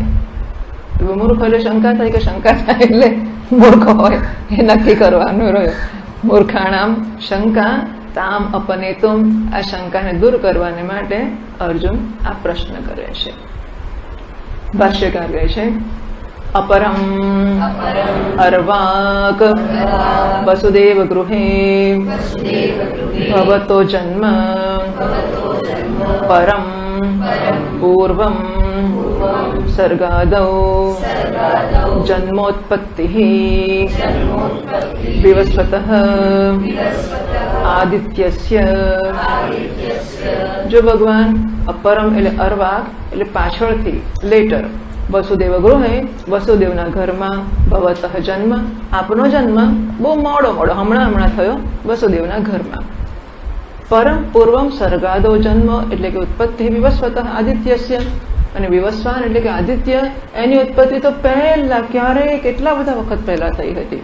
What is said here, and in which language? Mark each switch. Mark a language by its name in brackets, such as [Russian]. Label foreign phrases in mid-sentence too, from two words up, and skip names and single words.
[Gujarati] મૂર્ખ એટલે શંકા થાય કે શંકા થાય એટલે મૂર્ખ હોય એ નક્કી કરવાનું રહ્યું. [Sanskrit] मूर्खाणाम शंका ताम अपनेतुम, [Gujarati] આ શંકાને દૂર કરવાને માટે અર્જુન આ પ્રશ્ન કરે છે. ભાષ્યકાર કહે છે [Sanskrit] अपरम अर्वाक वसुदेव गृहे भवतो जन्म परम पूर्वं सर्गादौ जन्मोत्पत्तिः विवस्वतः आदित्यस्य। [Gujarati] જો ભગવાન અપરમ [Sanskrit] એટલે અર્વાક એટલે પાછળથી લેટર वसुदेव गृहे વસુદેવના ઘરમાં भवतः जन्म આપનો જન્મ બહુ મોડો હમણાં થયો વસુદેવના ઘરમાં. परम पूर्वम सर्गादो जन्म એટલે કે ઉત્પત્તિ विवस्वतः आदित्यस्य અને વિવસ્વાન એટલે કે આદિત્ય એની ઉત્પત્તિ તો પહેલા ક્યારે કેટલા બધા વખત પહેલા થઈ હતી.